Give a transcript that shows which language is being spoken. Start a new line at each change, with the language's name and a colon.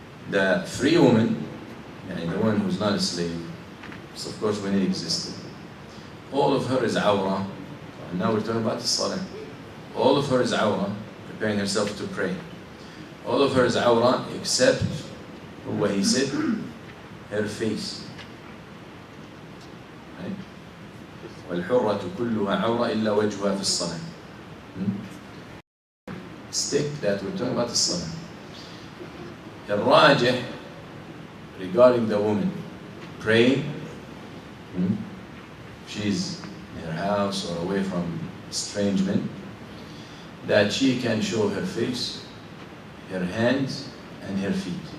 English: The free woman, the one who's not a slave, so of course when it existed, all of her is awrah, and now we're talking about the salah. All of her is awrah, preparing herself to pray. All of her is awrah except what he said, her face. Right?
Arabic: والحرة كلها عورة إلا وجهها في الصلاة.
English: Stick that we're talking about the salah. الراجح regarding the woman praying, she's in her house or away from strange men, that she can show her face, her hands, and her feet.